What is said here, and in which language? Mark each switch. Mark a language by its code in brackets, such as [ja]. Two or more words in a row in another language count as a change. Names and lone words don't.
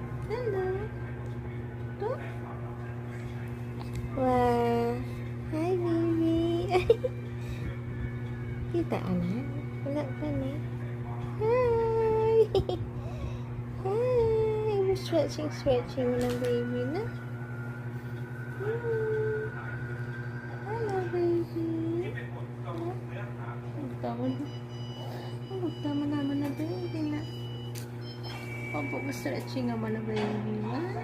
[id] Hello. Tuh. Wah. Hai, baby. Kita anak. Enggak kan ya? Hai. Hai. Ibu stretching na baby na. [en] Hello, baby. [tl] Magtama naman na baby na. Opo, stretching naman na baby na.